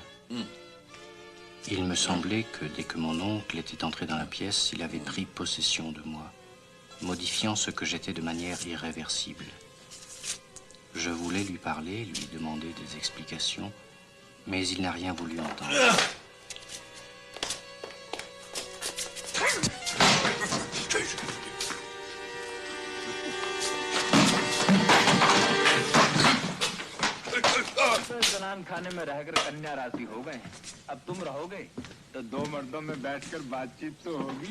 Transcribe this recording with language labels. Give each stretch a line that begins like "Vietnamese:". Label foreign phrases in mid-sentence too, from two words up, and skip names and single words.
French: Il me semblait que dès que mon oncle était entré dans la pièce, il avait pris possession de moi, modifiant ce que j'étais de manière irréversible. Je voulais lui parler, lui demander des explications, mais il n'a rien voulu entendre.
Hindi: जनान खाने में रहकर कन्या राशि हो गए। अब तुम रहोगे तो दो मर्दों में बैठकर बातचीत तो होगी।